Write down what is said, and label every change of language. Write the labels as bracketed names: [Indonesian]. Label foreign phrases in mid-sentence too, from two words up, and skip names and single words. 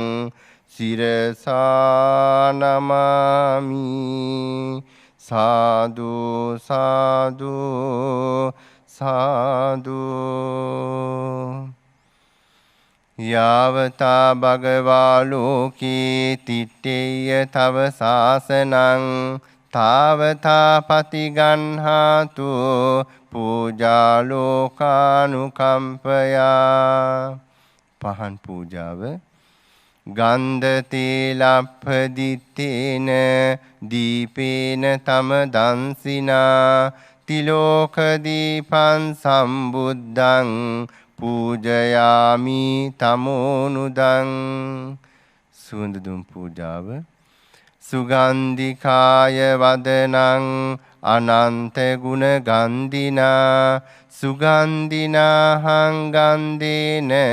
[Pali] සිරසා නමාමි සාදු සාදු සාදු යාවතා භගවා ලෝකේ තිට්ඨේය තව සාසනං තාවතා පතිගන්හාතු පූජා ලෝකානුකම්පයා [Sinhala] පහන් පූජාව [Pali] ගන්ධ තේලප්පදිත්තේන දීපේන තම දන්සිනා තිලෝක දීපං සම්බුද්ධං පූජයාමි තමෝනුදං [Sinhala] සුවඳ දුම් පූජාව [Pali] සුගන්ධිකාය වදනං අනන්ත ගුණ ගන්ධිනා සුගන්ධිනාහං ගන්ධේන